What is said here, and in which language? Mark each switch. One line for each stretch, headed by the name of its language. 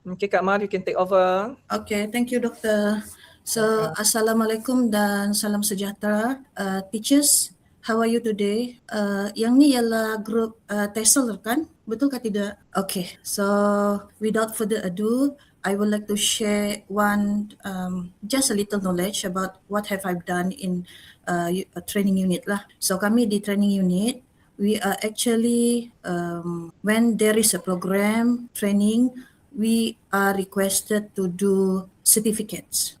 English: Okay, Kak Mar, you can take over. Okay, thank you,
Malay: Doktor. So, Assalamualaikum dan salam sejahtera.
English: Teachers, how are you today?
Malay: Yang ni ialah grup TESOL kan? Betul ke tidak?
English: Okay, so without further ado, I would like to share just a little knowledge about what have I done in a training unit lah. So,
Malay: kami di training unit,
English: we are actually, when there is a program, training, we are requested to do certificates.